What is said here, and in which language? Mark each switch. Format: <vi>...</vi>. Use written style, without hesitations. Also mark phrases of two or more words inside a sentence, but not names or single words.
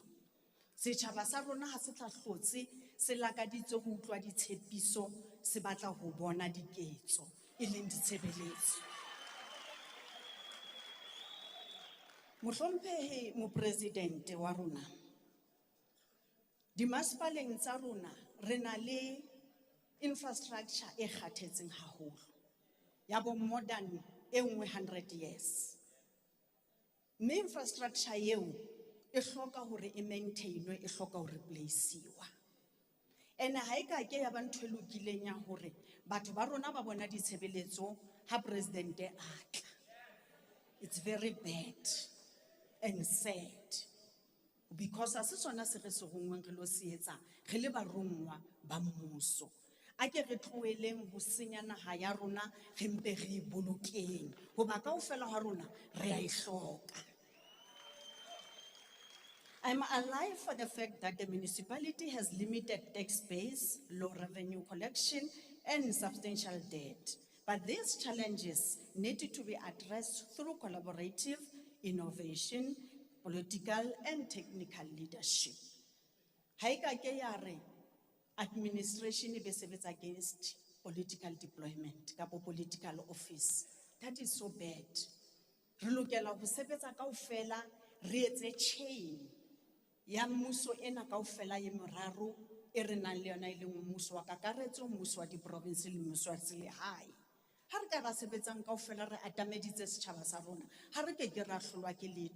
<st>Setjhaba sa rona ha se tla hlotse se lakaditse ho utlwa ditshepiso, se batla ho bona diketso e leng ditshebeletso. Mohlomphehi mo President wa rona, dimasepaleng tsa rona re na le infrastructure e kgathetseng haholo ya bo</st> <en>more than 100 years.</en> <st>Mme infrastructure eo e hloka hore e maintainwe, e hloka hore replace-iwa. Ene ha e ka ke ya ba ntho e lokileng ya hore batho ba rona ba bona ditshebeletso ha President a tla.</st> <en>It's very bad and sad.</en> <st>Because a se sona se re se rongweng re lo se etsa re le barongwa ba mmuso. A ke re tloeleng ho senya naha ya rona re mpe re bolokeng hoba kaofela ha rona re a e hloka.</st> <en>I'm alive for the fact that the municipality has limited tax base, low revenue collection, and substantial debt. But these challenges need to be addressed through collaborative innovation, political and technical leadership.</en> <st>Haika ke ya re</st> <en>administration be sebetsa against political deployment,</en> <st>kapo</st> <en>political office. That is so bad.</en> <st>Re lokela ho sebetsa kaofela re etse chain ya mmuso ena kaofela ye meraro e re nang le yona e leng mmuso wa kakaretso, mmuso wa diprovince le mmuso wa selehae. Ha re ka ra sebetsang kaofela re atameditse setjhaba sa rona, ha re ke ra hlolwa ke letho.</st>